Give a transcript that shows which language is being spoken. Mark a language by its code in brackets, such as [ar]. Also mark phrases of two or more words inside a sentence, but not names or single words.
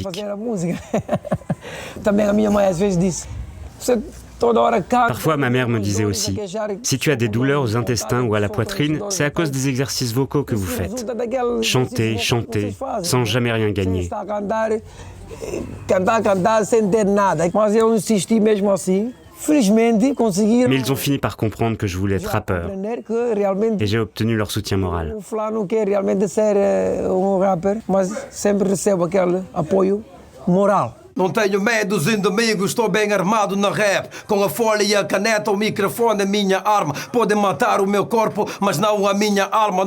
[fr] » Parfois, ma mère me disait aussi « Si tu as des douleurs aux intestins ou à la poitrine, c'est à cause des exercices vocaux que vous faites. Chantez, chantez, sans jamais rien gagner. » Mais ils ont fini par comprendre que je voulais être rappeur. Et j'ai obtenu leur soutien moral. [pt] Não tenho medo dos inimigos, estou bem armado na rap. Com a folha e a caneta, o microfone é minha arma. Podem matar o meu corpo, mas não a minha alma.